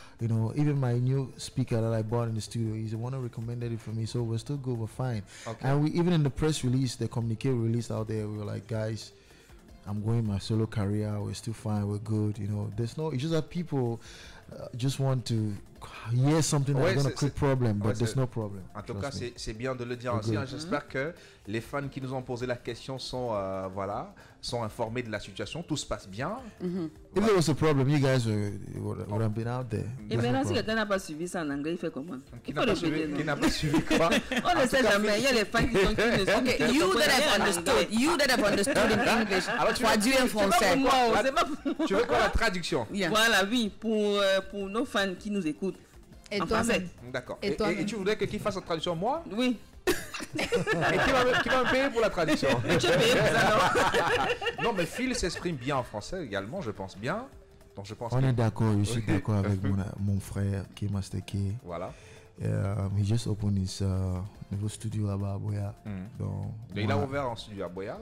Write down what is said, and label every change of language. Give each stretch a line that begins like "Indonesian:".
English: You know, even my new speaker that I bought in the studio, he's the one who recommended it for me. So we're still good, we're fine. Okay. And we even in the press release, the communique release out there, we were like, guys, I'm going my solo career. We're still fine. We're good. You know, it's just that people just want to hear something that's going to create problem, but there's no problem.
French: En tout cas, c'est bien de le dire ainsi. J'espère que les fans qui nous ont posé la question sont informés de la situation. Tout se passe bien.
English: If there was a problem, you guys would have been out there.
French: Et maintenant, si quelqu'un n'a pas suivi ça en anglais, il fait comment? Qui n'a pas suivi quoi? On ne sait jamais. Il y a les fans qui sont
English: Okay, you that have understood in English.
French: Traduit en français. Tu veux quoi la traduction? Voilà, oui, pour nos fans qui nous écoutent. Et en toi français. D'accord. Et tu voudrais que qui fasse la traduction, moi? Oui. Et qui va me payer pour la traduction? Tu es payé pour ça, non? Non, mais Phil s'exprime bien en français également, je pense bien. Donc je pense. On est d'accord, je suis d'accord avec mon frère qui est Master K. Voilà.
English: He just opened his
French: nouveau
English: studio
French: là-bas
English: à Boya.
French: Donc il a ouvert un studio à Boya.